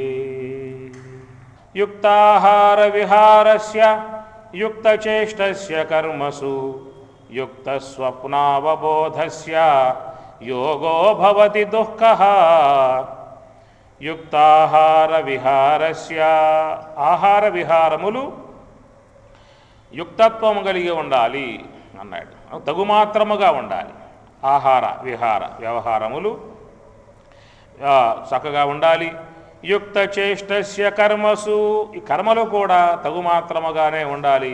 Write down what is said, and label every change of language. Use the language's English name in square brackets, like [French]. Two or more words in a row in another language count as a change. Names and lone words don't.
[Sanskrit] युक्ताहार विहारस्य युक्तचेष्टस्य कर्मसु युक्तस्वप्नावबोधस्य योगो भवति दुःखः। युक्ताहार विहारस्य [Telugu] ఆహార విహారములు యుక్తత్వము కలిగి ఉండాలి అన్నాడు. తగుమాత్రముగా ఉండాలి. ఆహార విహార వ్యవహారములు చక్కగా ఉండాలి. [Sanskrit] యుక్త చేష్టస్య కర్మసు, [Telugu] ఈ కర్మలు కూడా తగుమాత్రముగానే ఉండాలి.